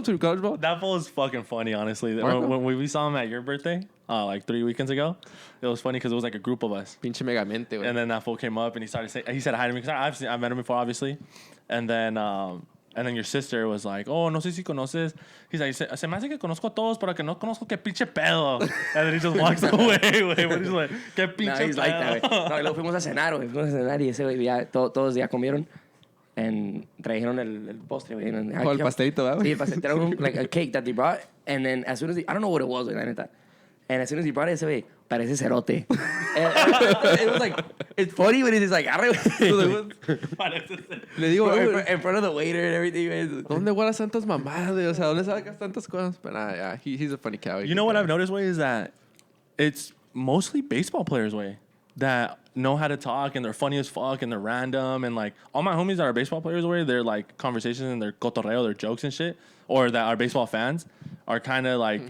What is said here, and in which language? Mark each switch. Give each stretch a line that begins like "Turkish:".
English: The college ball. That fool was fucking funny, honestly. When we saw him at your birthday, like 3 weekends ago, it was funny because it was like a group of us.
Spanish: Pinche megamente, güey.
English: And then that fool came up and he said hi to me because I've met him before, obviously. And then your sister was like, oh,
Spanish: no sé si conoces.
English: He's like,
Spanish: se me hace que conozco a todos, pero que no conozco qué pinche pedo.
English: And then he just walks away, güey. But he's like,
Spanish: qué pinche
English: No, he's
Spanish: pedo.
English: like that, güey.
Spanish: No, y luego fuimos a cenar, güey. Fuimos a cenar y ese güey ya, todos ya comieron.
English: And
Spanish: trajeron el postre, güey. Oh, el pastelito, ¿verdad? Sí, el pastel. Trajeron
English: like a cake that they brought. And then as soon as I don't know what it was, güey,
Spanish: la neta.
English: And as soon as he brought it,
Spanish: ese güey, parece cerote.
English: And it was like, it's funny, but it's just like,
Spanish: arre, güey. Le digo,
English: In front of the waiter and everything, güey.
Spanish: ¿dónde guardas tantas mamadas, güey? O sea, ¿dónde sacas tantas cosas?
English: But yeah, he's a funny cow. You know what I've noticed, way, is that it's mostly baseball players, way, that know how to talk and they're funny as fuck and they're random. And like all my homies that are baseball players, way, they're like conversations and their cotorreo, their jokes and shit, or that are baseball fans are kind of like.